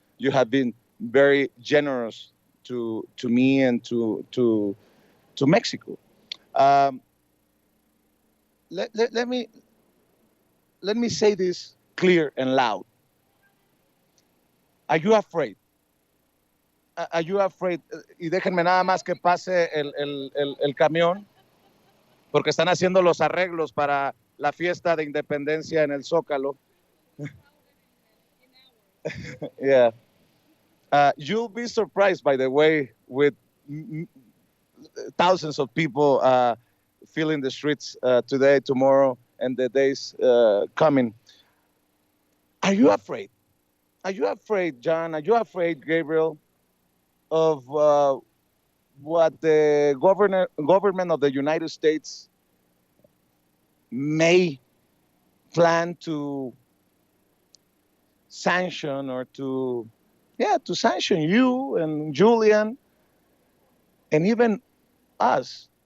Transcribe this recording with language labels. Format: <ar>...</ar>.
<en>You have been very generous to me and to Mexico. Let me say this clear and loud. Are you afraid? Are you afraid?</en> <es>Y déjenme nada más que pase el camión, porque están haciendo los arreglos para la fiesta de independencia en el Zócalo.</es> <en>Yeah. You'll be surprised, by the way, with thousands of people filling the streets today, tomorrow, and the days coming. Are you afraid? Are you afraid, John? Are you afraid, Gabriel, of what the government of the United States may plan to sanction or to sanction you and Julian and even us?</en>